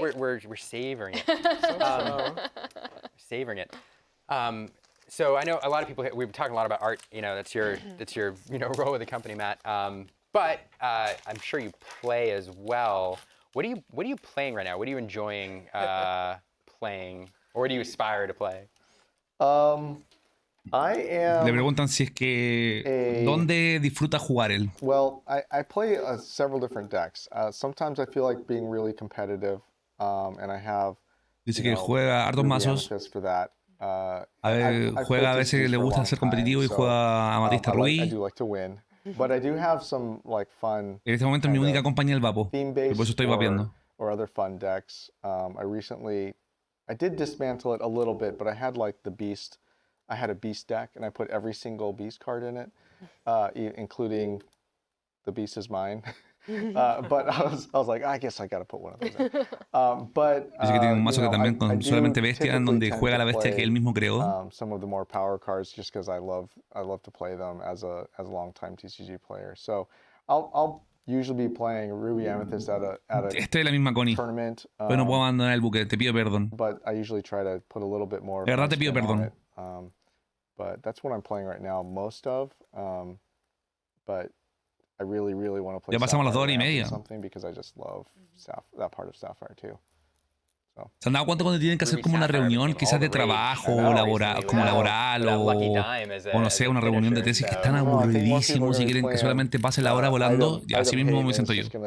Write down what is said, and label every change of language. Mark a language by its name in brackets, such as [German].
[English] Well, we're savoring it. Savoring it. So I know a lot of people. We've been talking a lot about art. You know, that's your role with the company, Matt. But I'm sure you play as well. What are you playing right now? What are you enjoying playing, or what do you aspire to play? [Spanish] Le preguntan si es que dónde disfruta jugar él. [English] Well, I play several different decks. Sometimes I feel like being really competitive, and I have. [Spanish] Dice que juega hartos mazos. [English] For that. [Spanish] Juega a veces le gusta ser competitivo y juega Amatista Rubí. [English] I do like to win, but I do have some like fun. [Spanish] En este momento es mi única compañía el vapo. Y por eso estoy vapeando. [English] Or other fun decks. I did dismantle it a little bit, but I had like the beast. I had a beast deck, and I put every single beast card in it, including the beast is mine. But I was like, I guess I got to put one of those in. [Spanish] Dice que tiene un mazo que también con solamente bestia, en donde juega la bestia que él mismo creó. [English] Some of the more power cards, just because I love to play them as a long-time TCG player. So I'll usually be playing Ruby Amethyst at a [Spanish] Estoy de la misma Connie. [English] tournament. [Spanish] Pero no puedo abandonar el buque, te pido perdón. [English] But I usually try to put a little bit more. [Spanish] De verdad te pido perdón. [English] But that's what I'm playing right now, most of. But I really want to play. [Spanish] Ya pasamos las 2 horas y media. [English] Something because I just love that part of Sapphire too. So. [Spanish] ¿Se han dado cuenta cuando tienen que hacer como una reunión, quizás de trabajo, laboral o no sé, una reunión de tesis que están aburridísimos y quieren que solamente pase la hora volando? Y así mismo me siento yo.